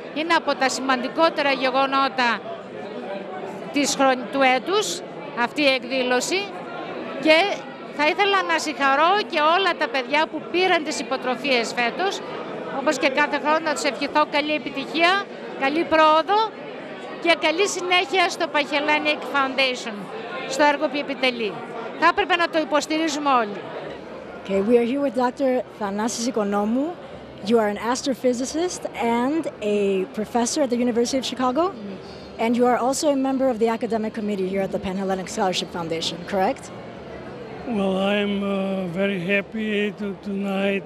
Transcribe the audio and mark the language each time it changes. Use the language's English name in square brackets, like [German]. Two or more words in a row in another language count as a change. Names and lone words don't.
[Greek] Είναι από τα σημαντικότερα γεγονότα του έτους, αυτή η εκδήλωση, και θα ήθελα να συγχαρώ και όλα τα παιδιά που πήραν τις υποτροφίες φέτος, όπως και κάθε χρόνο να τους ευχηθώ καλή επιτυχία, καλή πρόοδο και καλή συνέχεια στο Panhellenic Foundation, στο έργο που επιτελεί. Θα έπρεπε να το υποστηρίζουμε όλοι. [English] Okay, we are here with Dr. THANASIS ECONOMOU. You are an astrophysicist and a professor at the University of Chicago, and you are also a member of the academic committee here at the Panhellenic Scholarship Foundation, correct? Well, I'm very happy tonight.